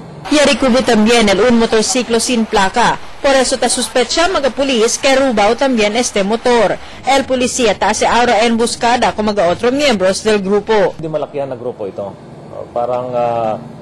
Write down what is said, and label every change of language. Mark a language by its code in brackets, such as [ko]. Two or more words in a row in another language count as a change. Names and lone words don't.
[cbk] Y recubre también un motorciclo sin placa. Por eso ta sospecha mga pulis que robao también este motor. El policía ta hace ahora en buscada con mga otros miembros del grupo. [tl] Hindi malakihan na grupo ito. Parang